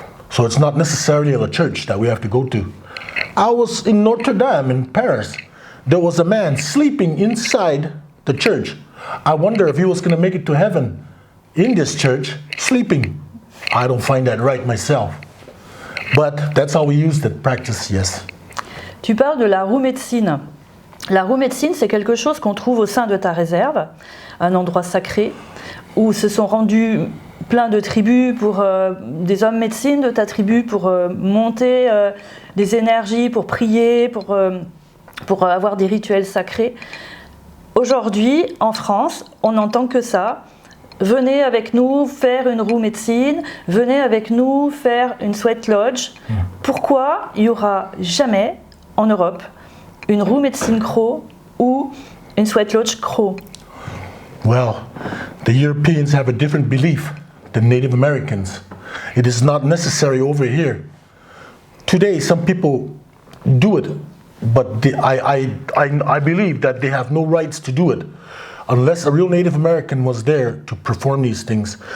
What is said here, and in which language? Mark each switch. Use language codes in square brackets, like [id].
[en] So it's not necessarily a church that we have to go to. I was in Notre Dame in Paris. There was a man sleeping inside the church. I wonder if he was going to make it to heaven in this church, sleeping. I don't find that right myself. But that's how we use the practice, yes. [fr] Tu parles de la roue médecine. La roue médecine, c'est quelque chose qu'on trouve au sein de ta réserve, un endroit sacré, où se sont rendus plein de tribus, des hommes médecines de ta tribu, pour monter des énergies, pour prier, pour avoir des rituels sacrés. Aujourd'hui, en France, on n'entend que ça. Venez avec nous faire une roue médecine, venez avec nous faire une sweat lodge. Pourquoi il n'y aura jamais en Europe une roue médecine Crow ou une sweat lodge Crow? [en] Well, the Europeans have a different belief than Native Americans. It is not necessary over here. Today, some people do it, but I believe that they have no rights to do it unless a real Native American was there to perform these things.